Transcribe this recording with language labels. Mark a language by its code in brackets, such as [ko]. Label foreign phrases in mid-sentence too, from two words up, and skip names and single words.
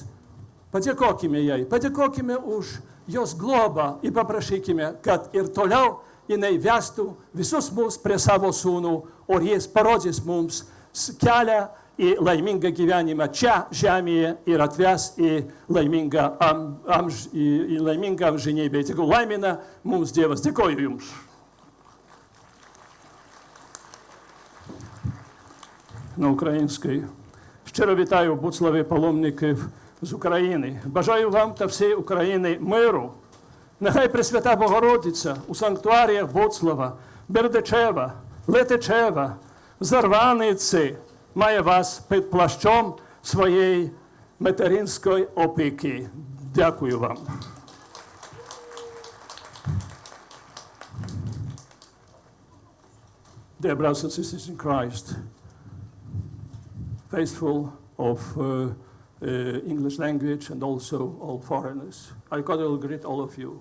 [lt] Padėkokime jai, padėkokime už jos globą ir paprašykime, kad ir toliau jinai vestų visus mus prie savo sūnų, o jis parodys mums kelią į laimingą gyvenimą čia žemėje ir atves į laimingą amžinybę. Tegul laimina mums Dievas. Dėkoju Jums. [uk] На українській. Щиро вітаю Буцлаві паломників з України. Бажаю вам та всій Україні миру. Нехай Пресвята Богородиця у санктуаріях Буцлава, Бердичева, Летичева, Зарваниці має вас під плащом своєї материнської опіки. Дякую вам. [en] Dear brothers and sisters in Christ, faithful of English language and also all foreigners, I cordially greet all of you.